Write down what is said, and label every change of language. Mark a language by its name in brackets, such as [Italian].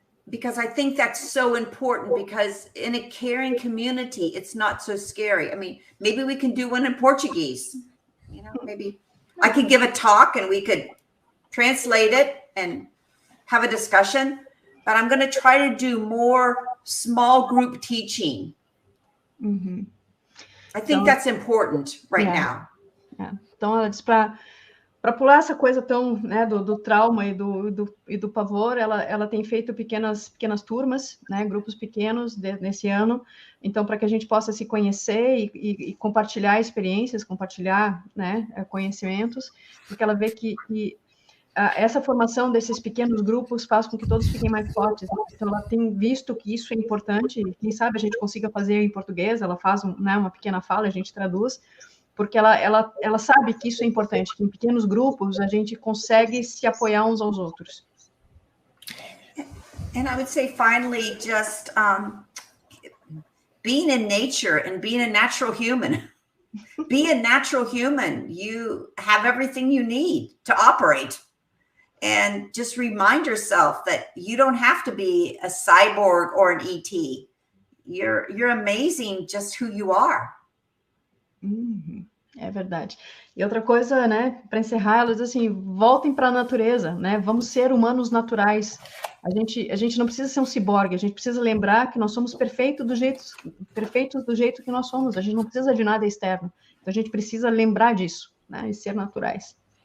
[English] Because I think that's so important, because in a caring community, it's not so scary. I mean, maybe we can do one in Portuguese, maybe I could give a talk and we could translate it and have a discussion, but I'm going to try to do more small group teaching. Mm-hmm. I think that's important now. Yeah. [Portuguese] Então, ela diz para pular essa coisa tão, né, do trauma e do pavor, ela tem feito pequenas turmas, né, grupos pequenos nesse ano, então, para que a gente possa se conhecer e compartilhar experiências, compartilhar, né, conhecimentos, porque ela vê que essa formação desses pequenos grupos faz com que todos fiquem mais fortes. Então, ela tem visto que isso é importante, quem sabe a gente consiga fazer em português, ela faz uma pequena fala, a gente traduz, porque ela sabe que isso é importante, que em pequenos grupos a gente consegue se apoiar uns aos outros. [English] And I would say, finally, just being in nature and being a natural human. Be a natural human. You have everything you need to operate. And just remind yourself that you don't have to be a cyborg or an ET. You're amazing just who you are. [Portuguese] É verdade. E outra coisa, né, para encerrar, ela diz assim, voltem para a natureza, né, vamos ser humanos naturais. A gente não precisa ser um ciborgue, a gente precisa lembrar que nós somos perfeitos do jeito que nós somos, a gente não precisa de nada externo. Então a gente precisa lembrar disso, né, e ser naturais.